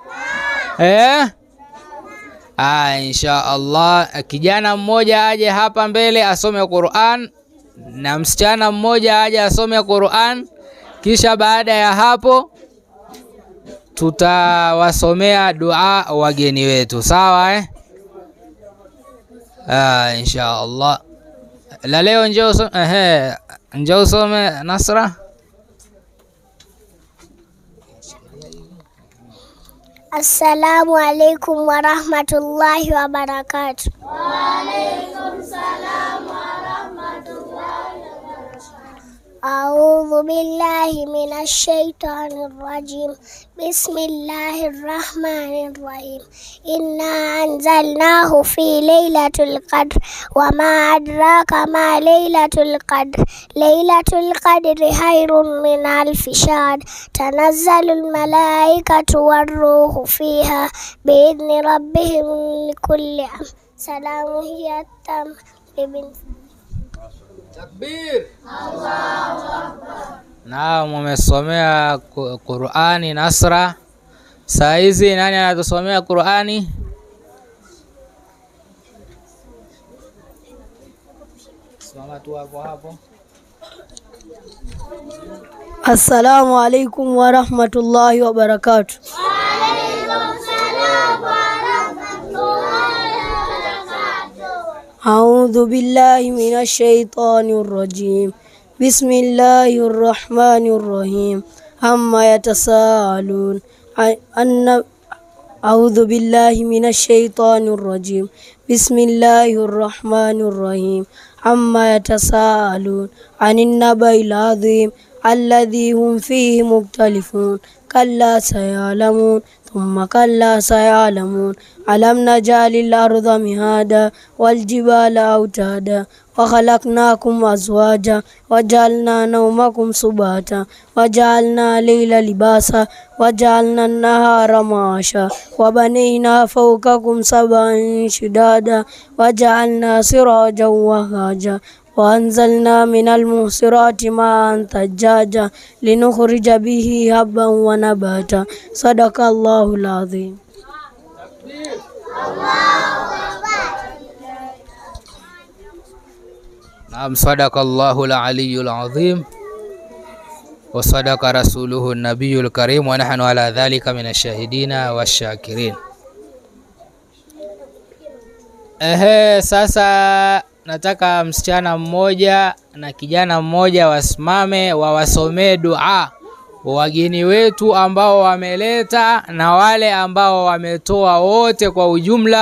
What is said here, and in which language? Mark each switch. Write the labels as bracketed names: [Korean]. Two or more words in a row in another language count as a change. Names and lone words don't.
[Swahili] Inshallah kijana mmoja aje hapa mbele asome Qur'an na msichana mmoja aje asome Qur'an, kisha baada ya hapo tutawasomea dua wageni wetu, sawa inshallah. La leo njoo usome Nasra. [Arabic] السلام عليكم ورحمة الله وبركاته. وعليكم السلام ورحمة الله وبركاته. أعوذ بالله من الشيطان الرجيم. بسم الله الرحمن الرحيم. إنا أنزلناه في ليلة القدر وما أدراك ما ليلة القدر. ليلة القدر خير من ألف شهر. تنزل الملائكة والروح فيها بإذن ربهم من كل أمر. سلام هي تم ابن تكبير الله أكبر. [Swahili] Naam, mmesomea Qur'ani Nasra. Saa hizi nani anatusomea Qur'ani? Simama tu hapo. [Arabic] السلام عليكم ورحمة الله وبركاته. وعليكم السلام ورحمة الله وبركاته. أعوذ بالله من الشيطان الرجيم. بسم الله الرحمن الرحيم. عم يتساءلون. أعوذ بالله من الشيطان الرجيم. بسم الله الرحمن الرحيم. عم يتساءلون عن النبإ العظيم الذي هم فيه مختلفون. كلا سيعلمون ثم كلا سيعلمون. ألم نجعل الأرض مهادا والجبال أوتادا وخلقناكم أزواجا وجعلنا نومكم سباتا وجعلنا الليل لباسا وجعلنا النهار معاشا وبنينا فوقكم سبعا شدادا وجعلنا سراجا وهاجا وأنزلنا من المعصرات ماء ثجاجا لنخرج به حبا ونباتا. صدق الله العظيم. نعم صدق الله العلي العظيم وصدق رسوله النبي الكريم ونحن على ذلك من الشاهدين والشاكرين. [Swahili] Sasa nataka msichana mmoja na kijana mmoja wasimame wawasomee dua wageni wetu ambao wameleta na wale ambao wametoa, wote kwa ujumla.